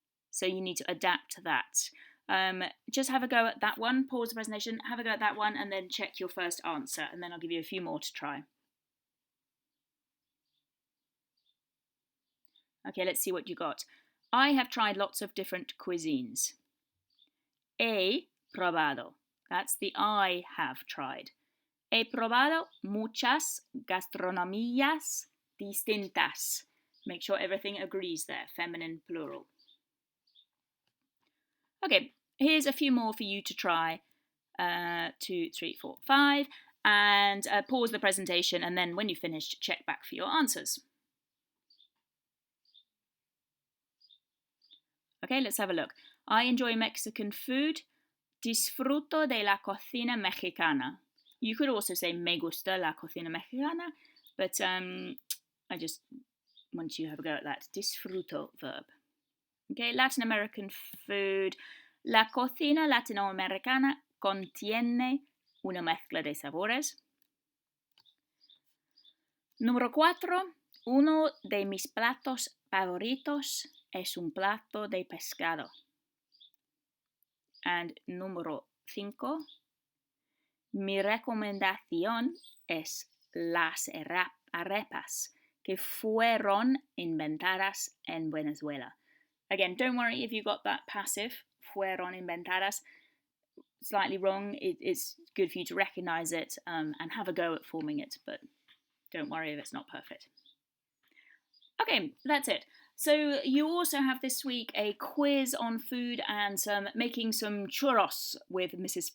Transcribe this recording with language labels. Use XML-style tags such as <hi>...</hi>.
<en>So you need to adapt to that. Just have a go at that one, pause the presentation, have a go at that one, and then check your first answer, and then I'll give you a few more to try. Okay, let's see what you got. I have tried lots of different cuisines.</en> <es>He probado.</es> <en>That's the I have tried.</en> <es>He probado muchas gastronomías distintas.</es> <en>Make sure everything agrees there, feminine plural. Okay, here's a few more for you to try. 2, 3, 4, 5. And pause the presentation, and then when you've finished, check back for your answers. Okay, let's have a look. I enjoy Mexican food.</en> <es>Disfruto de la cocina mexicana.</es> <en>You could also say</en> <es>me gusta la cocina mexicana,</es> <en>but I just want you to have a go at that.</en> <es>Disfruto</es> <en>verb. Okay, Latin American food.</en> <es>La cocina latinoamericana contiene una mezcla de sabores. Número 4. Uno de mis platos favoritos es un plato de pescado.</es> <en>And</en> <es>número 5. Mi recomendación es las arepas que fueron inventadas en Venezuela.</es> <en>Again, don't worry if you got that passive,</en> <es>fueron inventadas,</es> <en>slightly wrong. It's good for you to recognize it and have a go at forming it, but don't worry if it's not perfect. Okay, that's it. So you also have this week a quiz on food and making some churros with Mrs.</en>